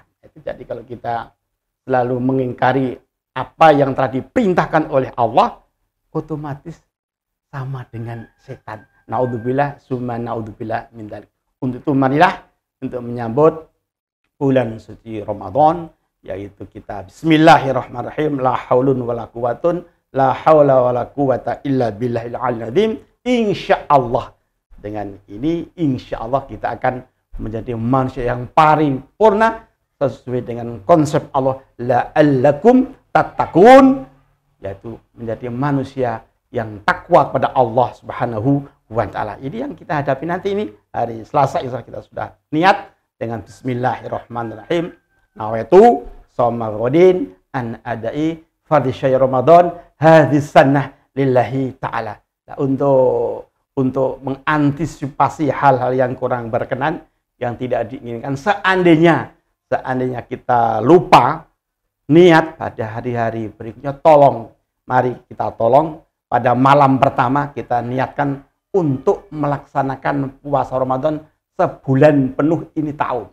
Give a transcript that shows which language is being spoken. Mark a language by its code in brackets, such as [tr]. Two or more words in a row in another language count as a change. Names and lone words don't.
[id] Jadi kalau kita selalu mengingkari apa yang telah diperintahkan oleh Allah, otomatis sama dengan setan. [ar] نعوذ بالله ثم نعوذ بالله من ذلك. [id] Untuk itu marilah untuk menyambut bulan suci Ramadan, yaitu kita bismillahirrahmanirrahim, [ar] لا حول ولا قوة لا حول ولا قوة إلا بالله العلي العظيم. [id] Insyaallah, dengan ini insyaallah kita akan menjadi manusia yang paripurna sesuai dengan konsep Allah, [ar] لعلكم تتقون, [id] yaitu menjadi manusia yang takwa kepada Allah [ar] سبحانه وتعالى. [id] Ini yang kita hadapi nanti ini hari Selasa, [ar] إن شاء الله [id] kita sudah niat dengan bismillahirrahmanirrahim. [ar] نويت صوم غد عن أداء فرض شهر رمضان هذه السنة لله تعالى. [id] Nah, untuk mengantisipasi hal-hal yang kurang berkenan, yang tidak diinginkan, seandainya kita lupa niat pada hari-hari berikutnya, mari kita tolong pada malam pertama kita niatkan untuk melaksanakan puasa Ramadan sebulan penuh ini tahun.